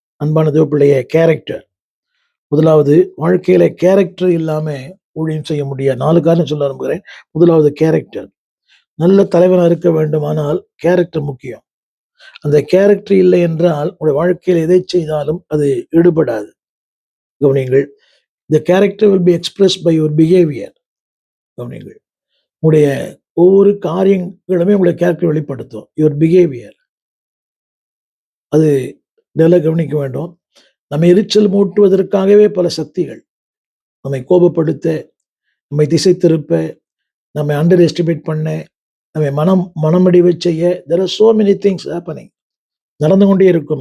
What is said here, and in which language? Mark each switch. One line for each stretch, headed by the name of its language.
Tamil: அன்பான தேவப்பிள்ளையே, கேரக்டர். முதலாவது, வாழ்க்கையில கேரக்டர் இல்லாம ஊழியம் செய்ய முடியாது. 4 காரணம் சொல்ல விரும்புகிறேன். முதலாவது கேரக்டர். நல்ல தலைவனா இருக்க வேண்டுமானால் கேரக்டர் முக்கியம். அந்த கேரக்டர் இல்லை என்றால் உங்களுடைய வாழ்க்கையில் எதை செய்தாலும் அது ஈடுபடாது. கவனியுங்கள்.
English: The character will be expressed by your behavior.
Tamil: கவனியுங்கள். உங்களுடைய ஒவ்வொரு காரியங்களுமே உங்களுடைய கேரக்டர் வெளிப்படுத்தும்.
English: Your behaviour.
Tamil: அது நல்லா கவனிக்க வேண்டும். நம்ம எரிச்சல் மூட்டுவதற்காகவே பல சக்திகள், நம்மை கோபப்படுத்த, நம்மை திசை திருப்ப, நம்மை அண்டர் எஸ்டிமேட் பண்ண, நம்மை மனமடிவு செய்ய,
English: there are so many things happening.
Tamil: நடந்து கொண்டே இருக்கும்.